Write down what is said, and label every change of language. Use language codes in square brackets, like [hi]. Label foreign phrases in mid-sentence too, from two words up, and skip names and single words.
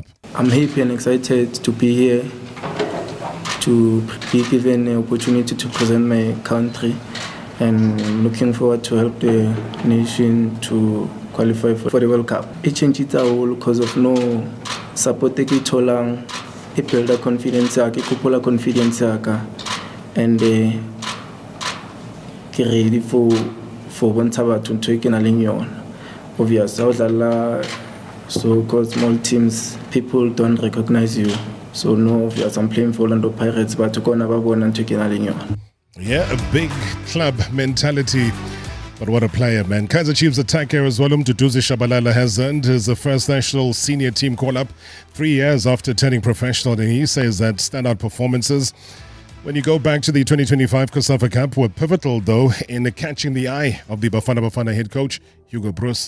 [en] I'm happy and excited to be here, to be given the opportunity to present my country, and looking forward to help the nation to qualify for the World Cup. It changed our whole because of no support [st] ke tholang, [en] it build a confidence, it couple confidence, and ke ready for [st] bontsha batho ntho e ke nang le yona. [en] Obviously, so because small teams, people don't recognize you. So no, obvious, I'm playing for Orlando Pirates, but to go and yeah, a big club mentality. But what a player, man. Kaizer Chiefs attacker as well, Duduzi Shabalala, has earned his first national senior team call-up 3 years after turning professional, and he says that standout performances when you go back to the 2025 COSAFA Cup were pivotal, though, in catching the eye of the Bafana Bafana head coach, Hugo Broos.